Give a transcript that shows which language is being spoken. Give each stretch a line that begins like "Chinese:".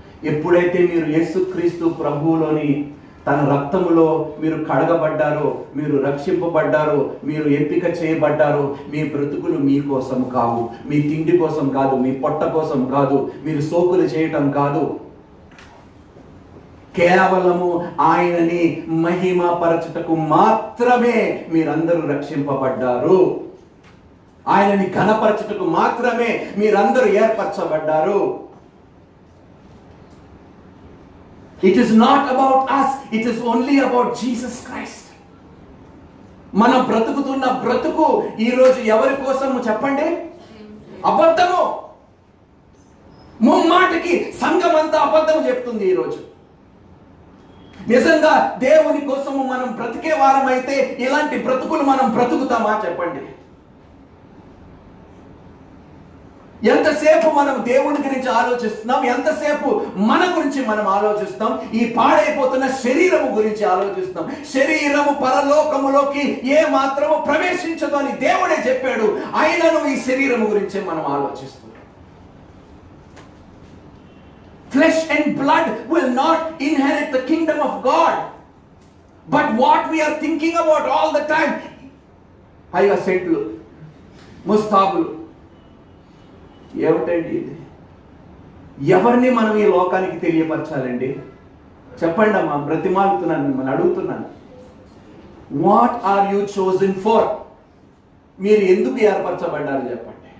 Telugu: ఎప్పుడైతే మీరు యేసుక్రీస్తు ప్రభువులోని తన రక్తములో మీరు కడగబడ్డారో, మీరు రక్షింపబడ్డారో, మీరు ఎంపిక చేయబడ్డారో, మీ బ్రతుకులు మీ కోసం కావు, మీ తిండి కోసం కాదు, మీ పొట్ట కోసం కాదు, మీరు సోకులు చేయటం కాదు. కేవలము ఆయనని మహిమపరచుటకు మాత్రమే మీరందరూ రక్షింపబడ్డారు. ఆయనని ఘనపరచుటకు మాత్రమే మీరందరూ ఏర్పరచబడ్డారు.
English: It is not about us, it is only about Jesus Christ.
Telugu: మనం బ్రతుకుతున్న బ్రతుకు ఈరోజు ఎవరి కోసము చెప్పండి? అబద్ధము. ముమ్మాటికి సంఘం అంతా అబద్ధము చెప్తుంది ఈరోజు. నిజంగా దేవుని కోసము మనం బ్రతికే వారమైతే ఇలాంటి బ్రతుకులు మనం బ్రతుకుతామా చెప్పండి? ఎంతసేపు మనం దేవుని గురించి ఆలోచిస్తున్నాం, ఎంతసేపు మన గురించి మనం ఆలోచిస్తాం, ఈ పాడైపోతున్న శరీరము గురించి ఆలోచిస్తాం. శరీరము పరలోకములోకి ఏ మాత్రము ప్రవేశించదు అని దేవుడే చెప్పాడు. అయినను ఈ శరీరము గురించే మనం ఆలోచిస్తున్నాం.
English: Flesh and blood will not inherit the kingdom of God. But what we are thinking about all the time,
Telugu: హైవా సెట్లు, ముస్తాబులు, ఏమిటండి ఇది? ఎవరిని మనం ఈ లోకానికి తెలియపరచాలండి? చెప్పండి అమ్మా, బ్రతిమాలుతున్నాను, మిమ్మల్ని అడుగుతున్నాను.
English: What are you chosen for?
Telugu: మీరు ఎందుకు ఏర్పరచబడ్డారు చెప్పండి.